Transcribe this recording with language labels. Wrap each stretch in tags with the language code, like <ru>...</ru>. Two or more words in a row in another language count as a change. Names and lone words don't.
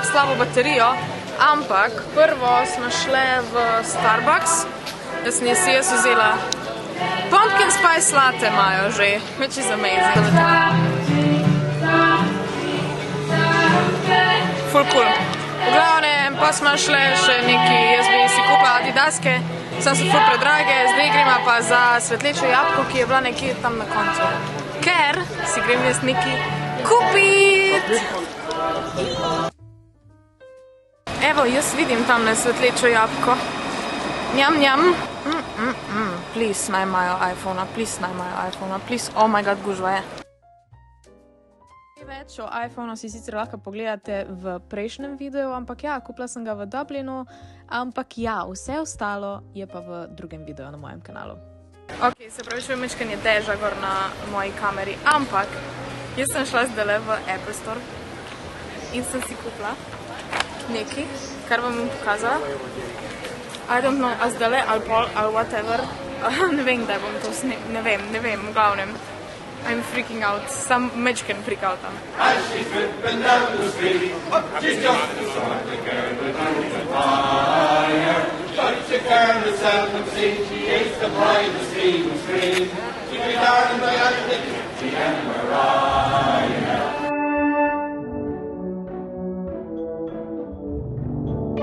<sl>slabo baterijo, ampak prvo smo šle v Starbucks, da sem si jaz vzela</sl> <en>pumpkin spice latte</en> <sl>imajo že,</sl> <en>which is amazing.</en> <sl>Ful cool. V glavnem pa smo šle še neki, jaz bi si kupila Adidaske, sem so ful predrage, zdaj gremo pa za svetlečo jabolko, ki je bila nekje tam na koncu. Ker si grem jaz neki kupit! Evo, jaz vidim tam na svetlečo jabolko. Njam, njam. Please, naj imajo iPhone-a, please, naj imajo iPhone-a, please.</sl> <en>Oh my god,</en> <sl>gužva je. Več o iPhone-u si sicer lahko pogledate v prejšnjem videu, ampak ja, kupila sem ga v Dublinu, ampak ja, vse ostalo je pa v drugem videu na mojem kanalu. Ok, se pravi, še vmečkanje deža gor na moji kameri, ampak jaz sem šla zdaj v Apple Store in sem si kupila nekaj, kar vam bom pokazala.</sl> <en>I don't know,</en> <sl>a zdaj ali pol, ali whatever. Ne vem, da bom to ne vem, v glavnem.</sl> <en>I'm freaking out,</en> <sl>sam mečken freak outam.</sl> <en>She's dripping down the street, she's just a sort of girl with a fire. Such a girl to seldom seen, she hates the bride of Stephen Street. She'd be darling by Attic, she and Mariah.</en>